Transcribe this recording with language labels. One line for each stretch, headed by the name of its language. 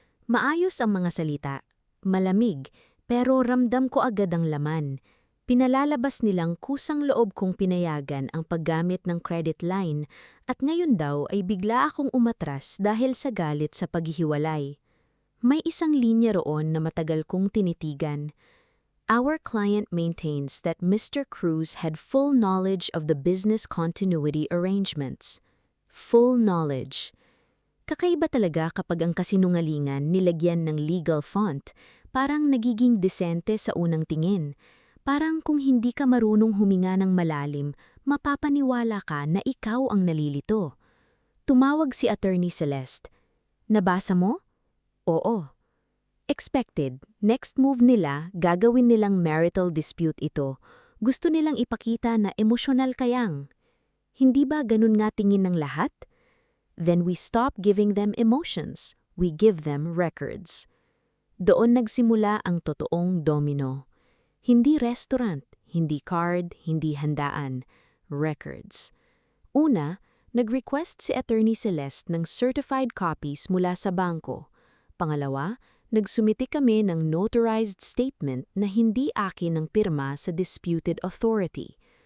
Filipino: Maayos ang mga salita. Malamig, pero ramdam ko agad ang laman. Pinalalabas nilang kusang loob kong pinayagan ang paggamit ng credit line at ngayon daw ay bigla akong umatras dahil sa galit sa paghihiwalay. May isang linya roon na matagal kong tinitigan.
English: Our client maintains that Mr. Cruz had full knowledge of the business continuity arrangements. Full knowledge.
Filipino: Kakaiba talaga kapag ang kasinungalingan nilagyan ng legal font, parang nagiging desente sa unang tingin. Parang kung hindi ka marunong huminga ng malalim, mapapaniwala ka na ikaw ang nalilito. Tumawag si Attorney Celeste. Nabasa mo? Oo. Expected, next move nila, gagawin nilang marital dispute ito. Gusto nilang ipakita na emosyonal kayang. Hindi ba ganun nga tingin ng lahat?
English: Then we stop giving them emotions. We give them records.
Filipino: Doon nagsimula ang totoong domino. Hindi restaurant, hindi card, hindi handaan. Records. Una, nag-request si Attorney Celeste ng certified copies mula sa bangko. Pangalawa, nagsumiti kami ng notarized statement na hindi akin ang pirma sa disputed authority.